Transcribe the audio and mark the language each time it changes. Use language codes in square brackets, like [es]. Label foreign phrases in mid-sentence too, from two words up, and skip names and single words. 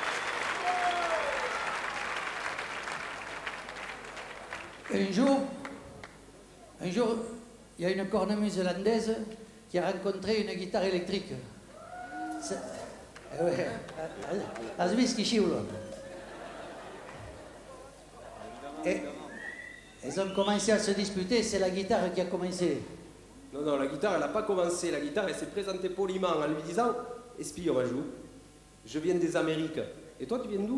[fr] Un jour, Un jour, il y a une cornemuse hollandaise qui a rencontré une guitare électrique. [ca] Has vist qui xiula? [fr] Et ils ont commencé à se disputer, c'est la guitare qui a commencé. Non, non, la guitare, elle n'a pas commencé. La guitare, elle s'est présentée poliment en lui disant « Espille, Majou, je viens des Amériques. Et toi, tu viens d'où ?»